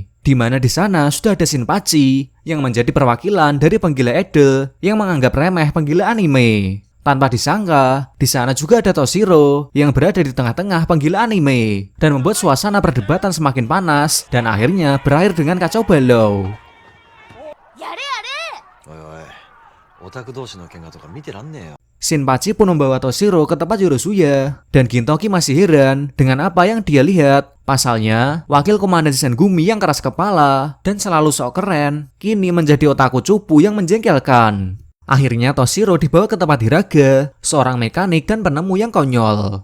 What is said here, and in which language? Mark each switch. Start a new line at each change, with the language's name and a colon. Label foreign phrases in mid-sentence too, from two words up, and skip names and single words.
Indonesian: di mana di sana sudah ada Shinpachi yang menjadi perwakilan dari penggila idol yang menganggap remeh penggila anime. Tanpa disangka, di sana juga ada Toshiro yang berada di tengah-tengah penggila anime dan membuat suasana perdebatan semakin panas dan akhirnya berakhir dengan kacau balau.
Japanese: やれやれおいおい、オタク同士の喧嘩とか見てらんねえよ。
Indonesian: Shinpachi pun membawa Toshiro ke tempat Yorosuya dan Gintoki masih heran dengan apa yang dia lihat. Pasalnya, wakil komandan Shisengumi yang keras kepala dan selalu sok keren kini menjadi otaku cupu yang menjengkelkan. Akhirnya Toshiro dibawa ke tempat Hiraga, seorang mekanik dan penemu yang konyol.